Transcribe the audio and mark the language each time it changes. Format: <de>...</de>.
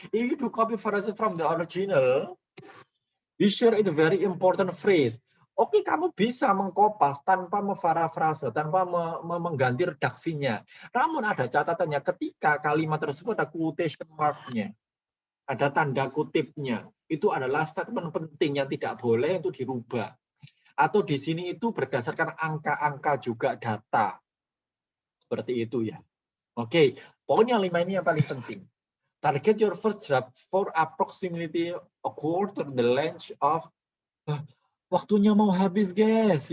<en>If you do copy paraphrase from the original, be sure it's a very important phrase.</en> <id>Oke, kamu bisa mengkopas tanpa memparafrase, tanpa mengganti redaksinya. Namun ada catatannya ketika kalimat tersebut ada quotation mark-nya, ada tanda kutipnya. Itu adalah statement penting yang tidak boleh untuk dirubah. Atau di sini itu berdasarkan angka-angka juga data. Seperti itu ya. Oke, poin yang 5 ini yang paling penting.</id> <en>Target your first draft for approximately a quarter the length of</en> <id>waktunya mau habis,</id> <en>guys.</en>